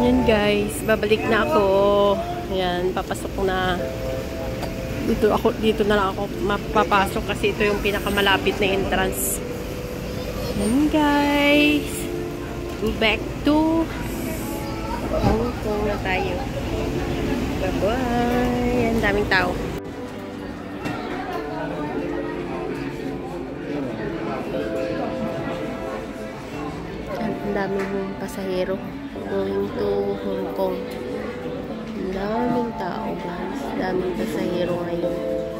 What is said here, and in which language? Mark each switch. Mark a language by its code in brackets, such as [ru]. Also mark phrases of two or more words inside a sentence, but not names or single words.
[tl] guys, babalik na ako. Ayan, papasok na. Dito na lang ako mapapasok kasi ito yung pinakamalapit na entrance. Ayan guys. [en] Go back to Hong Kong [tl] na tayo. Bye-bye. Ang daming tao. Ang daming pasahero [en] going to Hong Kong. [tl] Ang daming tao guys. Daming pasahero ngayon.